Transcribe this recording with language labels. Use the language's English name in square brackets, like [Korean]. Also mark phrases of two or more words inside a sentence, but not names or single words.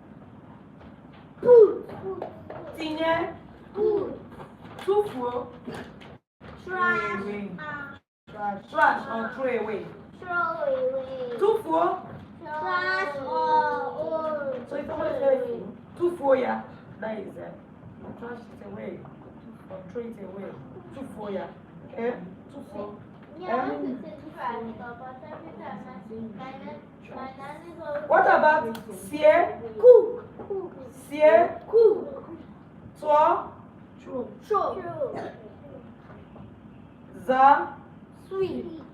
[English] Put. Tinye. Put. [Igbo] Tufuo. Trash. [English] Trash or throw away. Throw away. Tufuo. Trash or. So if somebody says [Igbo] tufuo ya, [English] that is trash it away or throw it away. [Igbo] Tufuo ya. Okay. Tufuo. [English] What about sie? Cook. Sie? Cook. Twa? True. Za? Sweet.